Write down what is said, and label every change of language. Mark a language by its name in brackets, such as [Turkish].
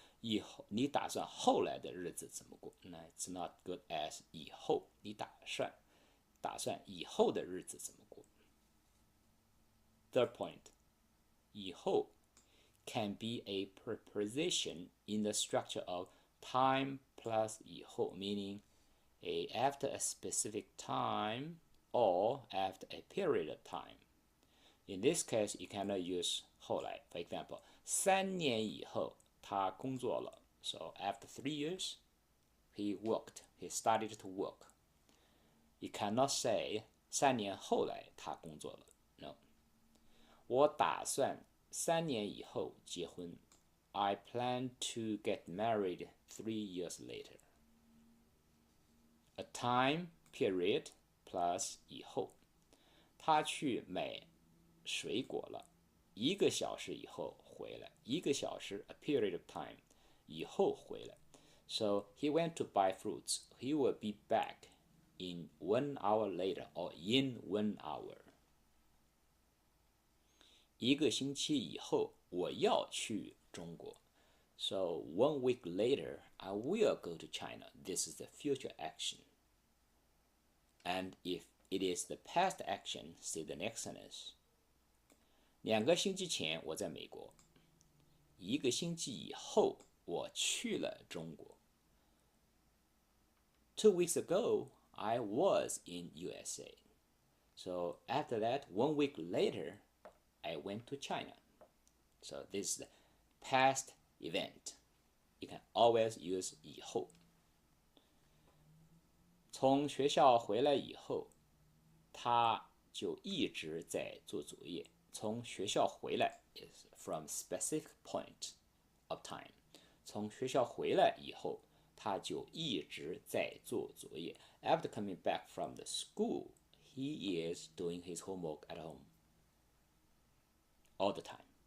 [Chinese] 以后你打算后来的日子怎么过？ [English] 那 it's not good as 以后。 [Chinese] 你打算以后的日子怎么过？ [English] Third point， 以后 can be a preposition in the structure of time plus 以后 meaning after a specific time or after a period of time. In this case, you cannot use 后来。 [Chinese] For example, 3年以后他工作了。 [English] So after 3 years, he started to work. You cannot say [Chinese] 3年后来他工作了。 No. 我打算3年以后结婚。 [English] I plan to get married 3 years later. A time period plus 以后。 [Chinese] 他去买水果了，1个小时以后回来。 1个小时 [English] a period of time [Chinese] 以后回来。 [English] So he went to buy fruits. He will be back in 1 hour later or in 1 hour. [Chinese] 1个星期以后我要去中国。 [English] So 1 week later, I will go to China. This is the future action. And if it is the past action, say the next sentence. [Chinese] 2个星期前我在美国。 1个星期以后我去了中国。 [English] 2 weeks ago, I was in USA. So after that, 1 week later, I went to China. So this is the past event. You can always use 以后。 [Chinese] 从学校回来以后，他就一直在做作业。从学校回来 [English] is from specific point of time. [Chinese] 从学校回来以后，他就一直在做作业。 [English] After coming back from the school, he is doing his homework at home all the time.